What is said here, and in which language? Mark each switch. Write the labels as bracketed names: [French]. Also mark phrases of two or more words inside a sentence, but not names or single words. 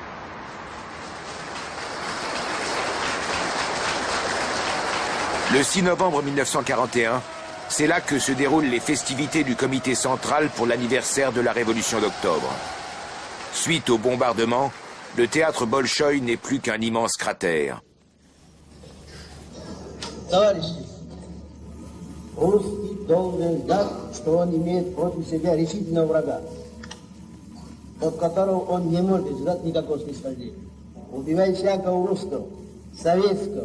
[French] Le 6 novembre 1941, c'est là que se déroulent les festivités du comité central pour l'anniversaire de la Révolution d'octobre. Suite au bombardement, le théâtre Bolchoï n'est plus qu'un immense cratère. [Russian] Русский должен знать, что он имеет против себя решительного врага, от которого он не может ждать никакого снисхождения. Убивать всякого русского, советского.